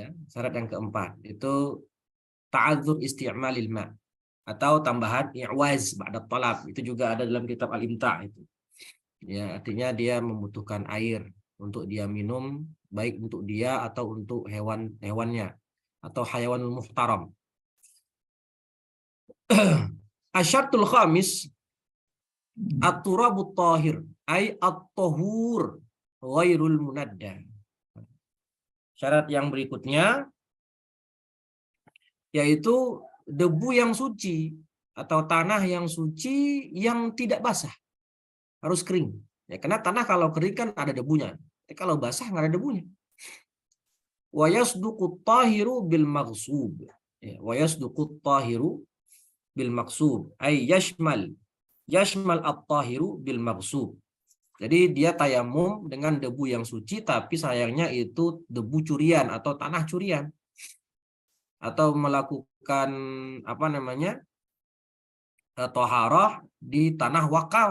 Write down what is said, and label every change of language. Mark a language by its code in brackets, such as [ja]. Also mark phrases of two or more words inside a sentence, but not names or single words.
[id] Syarat yang keempat itu [ar] تعذر استعمال الماء' [id] atau tambahan [ar] إعواز بعد طلب. [id] Itu juga ada dalam kitab Al-Imta' itu. Ya, artinya dia membutuhkan air untuk dia minum, baik untuk dia atau untuk hewannya atau [ar] الحيوان المحترم. الشرط الخامس التراب الطاهر أي الطهور غير المندى. [id] Syarat yang berikutnya yaitu debu yang suci atau tanah yang suci yang tidak basah, harus kering. Ya, karena tanah kalau kering kan ada debunya. Kalau basah nggak ada debunya. [ar] ويصدق الطاهر بالمغصوب. Ya, ويصدق الطاهر بالمغصوب أي يشمل الطاهر بالمغصوب. [id] Jadi dia tayamum dengan debu yang suci tapi sayangnya itu debu curian atau tanah curian. Atau melakukan apa namanya? Toharah di tanah wakaf.